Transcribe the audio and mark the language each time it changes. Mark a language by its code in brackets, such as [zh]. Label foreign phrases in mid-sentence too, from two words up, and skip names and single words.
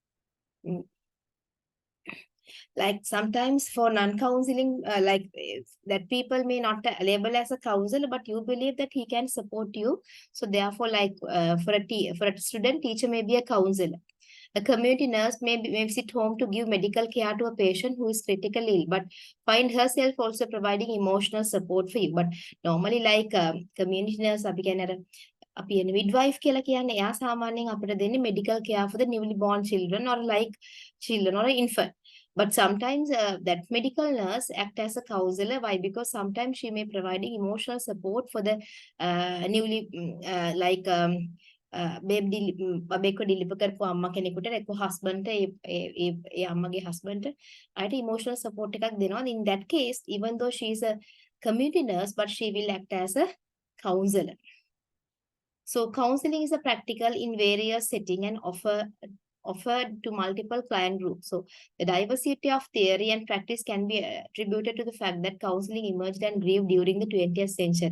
[en] Like sometimes for non-counseling, that people may not label as a counselor, but you believe that he can support you. So therefore, like for a student, teacher may be a counselor. A community nurse may sit home to give medical care to a patient who is critically ill, but find herself also providing emotional support for you. But normally, like community nurse, [si] අපි එන midwife කියලා කියන්නේ එයා සාමාන්‍යයෙන් අපිට දෙන්නේ [en] medical care for the newly born children or like children or infant. But sometimes that medical nurse act as a counselor. Why? Because sometimes she may providing emotional support for the newly like [si] බබෙක්ව ඩිලිවර් කරපු අම්මා කෙනෙකුට එක්ක හස්බන්ඩ්ට ඒ අම්මගේ හස්බන්ඩ්ට අයට [en] emotional support [si] එකක් දෙනවා. [en] In that case, even though she is a community nurse, but she will act as a counselor. So counseling is a practical in various settings and offered to multiple client groups. So the diversity of theory and practice can be attributed to the fact that counseling emerged and grew during the 20th century.